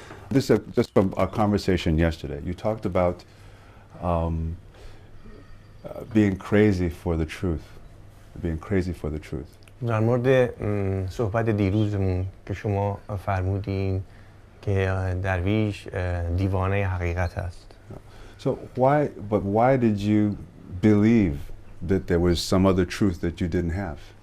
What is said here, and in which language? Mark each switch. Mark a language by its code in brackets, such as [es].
[en] This is just from our conversation yesterday. You talked about being crazy for the truth. Being crazy for the truth. [fa] در مورد صحبت دیروزمون که شما فرمودین که درویش دیوانه حقیقت است. [en] So why did you believe that there was some other truth that you didn't have?